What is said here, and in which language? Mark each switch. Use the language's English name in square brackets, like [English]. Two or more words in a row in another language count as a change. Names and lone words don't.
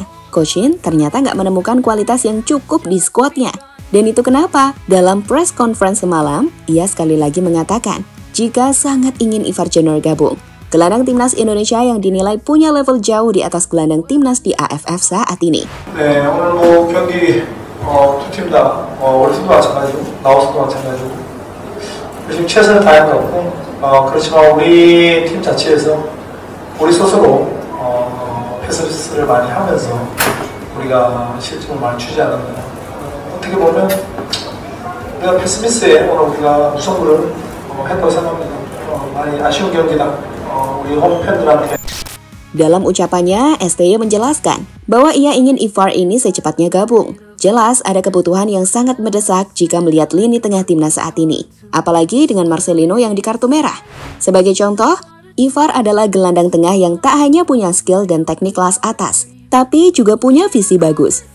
[Indonesian] Coach Shin ternyata gak menemukan kualitas yang cukup di skuadnya. Dan itu kenapa dalam [English] press conference [Indonesian] semalam, ia sekali lagi mengatakan jika sangat ingin Ivar Jenner gabung. Gelandang timnas Indonesia yang dinilai punya level jauh di atas gelandang timnas di AFF saat ini. [Korean] 두 팀 다 월드도 마찬가지고 라오스도 마찬가지고 열심히 최선을 다한 것 같고 그렇지만 우리 팀 자체에서 우리 스스로 패스를 패스미스를 많이 하면서 우리가 실점을 많이 주지 않았나. 어떻게 보면 우리가 패스미스에 오늘 우리가 무승부를 했다고 생각합니다. 많이 아쉬운 경기다. 우리 홈 팬들한테. [Indonesian] Dalam ucapannya, STY menjelaskan bahwa ia ingin Ivar ini secepatnya gabung. Jelas ada kebutuhan yang sangat mendesak jika melihat lini tengah timnas saat ini. Apalagi dengan Marcelino yang di kartu merah. Sebagai contoh, Ivar adalah gelandang tengah yang tak hanya punya skill dan teknik kelas atas, tapi juga punya visi bagus.